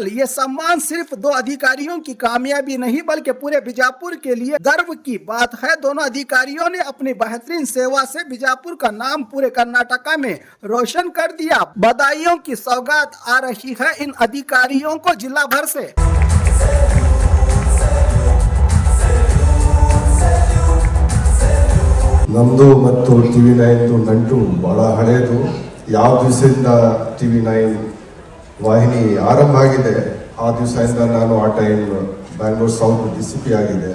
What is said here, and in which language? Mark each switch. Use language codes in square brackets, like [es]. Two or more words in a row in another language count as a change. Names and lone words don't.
[hi] ये सम्मान सिर्फ 2 अधिकारियों की कामयाबी नहीं बल्कि पूरे बीजापुर के लिए गर्व की बात है। दोनों अधिकारियों ने अपनी बेहतरीन सेवा से बीजापुर का नाम पूरे कर्नाटका में रोशन कर दिया। बधाइयों की सौगात आ रही है इन अधिकारियों को जिला भर से। [kn] ನಮ್ಮದು ಮತ್ತು ಟಿವಿ 9 ನಂಟು ಬಹಳ ಹಳೆಯದು. ಯಾವ ದಿವಸದಿಂದ ಟಿವಿ 9 ವಾಹಿನಿ ಆರಂಭ ಆಗಿದೆ ಆ ದಿವಸದಿಂದ ನಾನು ಆ ಟೈಮ್ ಬ್ಯಾಂಗ್ಳೂರ್ ಸೌತ್ DCP ಆಗಿದೆ.